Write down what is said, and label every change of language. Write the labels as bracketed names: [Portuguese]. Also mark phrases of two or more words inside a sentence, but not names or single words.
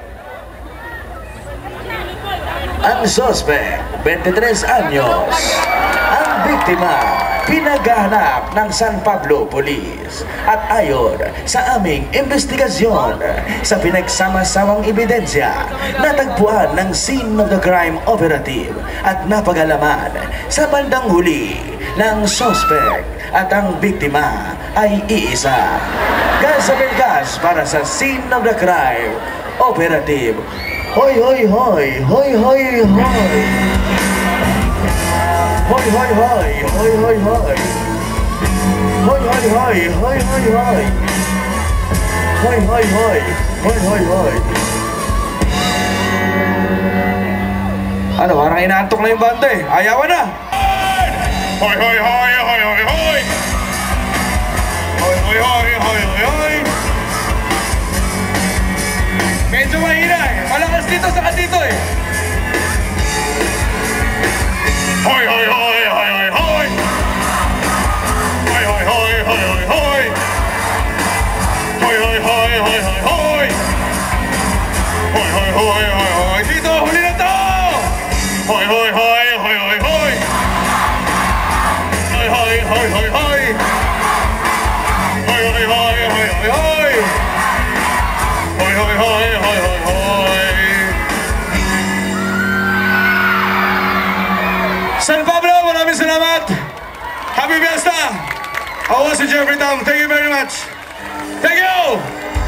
[Filipino] Ang suspect, 23 anyos. Ang biktima, pinaghahanap ng San Pablo Police. At ayon sa aming investigasyon, sa pinagsama-samang ebidensya, natagpuan ng [English] scene of the crime operative [Filipino] at napagalaman sa bandang huli ng suspect at ang biktima ay iisa. Gas Abelgas para sa [English] scene of the crime operative. Hoy, hoy, hoy, hoy, hoy, hoy. Hoy, hoy, hoy, hoy, hoy, hoy. Hoy, hoy, hoy, hoy, hoy, hoy. Hoy, hoy, hoy, hoy, hoy, hoy. [Filipino] Ano, parang inaantok na yung banda eh. Ayawan na. Hoy, hoy, hoy, hoy, hoy, hoy. Hoy, hoy, hoy, hoy, hoy, hoy. Medyo mahina eh. Malakas dito sa dito eh. Hoy, hoy, hoy, hoy, hoy, hoy. Hoy, hoy, hoy, hoy, hoy, hoy. Hoy, hoy, hoy, hoy, hoy, hoy. Hoy, hoy, hoy, hoy, hoy. Dito, huli na to. Hoy, hoy, hoy, hoy, hoy, hoy. Hoy, hoy, hoy, hoy, hoy. Hoy, hoy, hoy, hoy, hoy, hoy. Hoy, hoy, hoy, hoy, hoy, hoy. San Pablo, maraming salamat. [English] Happy Fiesta. [Filipino] Ako si [English] Jeffrey Tam. Thank you very much. Thank you.